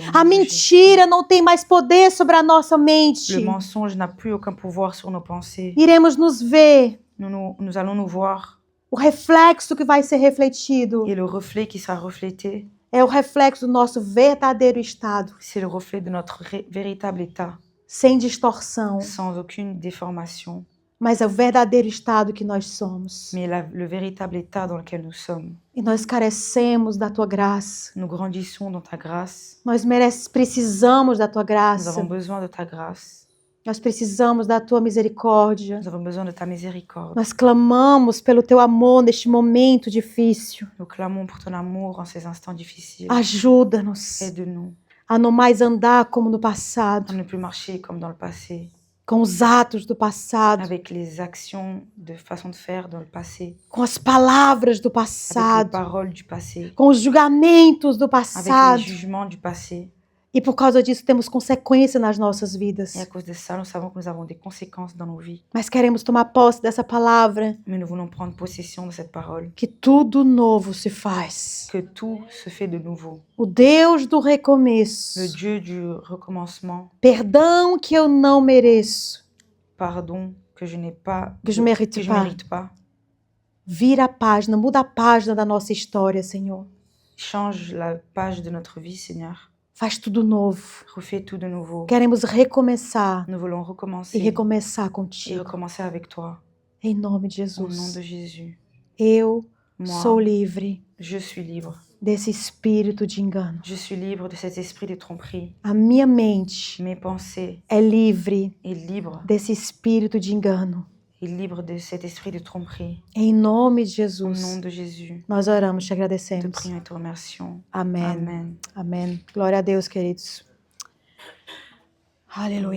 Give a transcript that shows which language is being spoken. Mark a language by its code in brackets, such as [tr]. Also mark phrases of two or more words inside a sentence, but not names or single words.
[fr] Au [pt] A [fr] nom de Jésus. [pt] mentira não tem mais poder sobre a nossa [fr] Le [pt] mente. [fr] mensonge n'a plus aucun pouvoir sur nos pensées. [pt] Iremos nos ver, [fr] Nous allons nous voir [pt] o reflexo que vai ser refletido [fr] et le reflet qui sera reflété, [pt] é o reflexo do nosso verdadeiro estado, [fr] c'est le reflet de notre véritable état, [pt] sem distorção, [fr] sans aucune déformation, [pt] mas é o verdadeiro estado que nós somos. [fr] mais le véritable état dans lequel nous sommes. [pt] E nós carecemos da tua graça. [fr] Nous grandissons dans ta grâce. [pt] Nós precisamos da tua [fr] Nous [pt] graça. [fr] avons besoin de ta grâce. [pt] Nós precisamos da tua misericórdia. [fr] Nous avons besoin de ta miséricorde. [pt] Nós clamamos pelo teu amor neste momento difícil. [fr] Nous clamons pour ton amour en ces instants difficiles. [pt] Ajuda-nos [fr] Aide-nous [pt] a não mais andar como no [fr] à [pt] passado, [fr] ne plus marcher comme dans le passé, [pt] com os atos do passado, [fr] avec les actions de façon de faire dans le passé, [pt] com as palavras do [fr] avec les [pt] passado, [fr] paroles du passé, [pt] com os julgamentos do [fr] avec [pt] passado. [fr] les jugements du passé. [pt] E por causa disso temos consequência nas nossas vidas. [fr] Et à cause de ça, nous savons que nous avons des conséquences dans nos vies. [pt] Mas queremos tomar posse dessa palavra, [fr] Mais nous voulons prendre possession de cette parole, [pt] que tudo novo se faz. [fr] que tout se fait de nouveau. [pt] O Deus do [fr] Le [pt] recomeço, [fr] Dieu du recommencement, [pt] perdão que eu não mereço, [fr] pardon que je n'ai pas, que je mérite pas. mérite pas, [pt] Vira a página, muda a página da nossa história, Senhor. [fr] change la page de notre vie, Seigneur. [pt] Faz tudo novo. [fr] Refais tout de nouveau. [pt] Queremos recomeçar [fr] Nous voulons [pt] e [fr] recommencer [pt] recomeçar [fr] et [pt] contigo. [fr] recommencer avec toi. [pt] Em nome de [fr] Au nom de [pt] Jesus. [fr] Jésus. [pt] Eu [fr] Moi, [pt] sou livre [fr] je suis libre. [pt] desse espírito de engano. [fr] Je suis libre de cet esprit de tromperie. [pt] A minha mente [fr] Mes pensées [pt] é livre [fr] est libre, [pt] desse espírito de engano. [fr] est libre de cet esprit de tromperie. [pt] Em nome de [fr] Au nom [pt] Jesus, [fr] de Jésus. [pt] nós oramos, te [fr] Te [pt] agradecemos. [fr] prions et te remercions. [pt] Amém. [fr] Amen. [pt] Amém. Glória a Deus, queridos. Aleluia.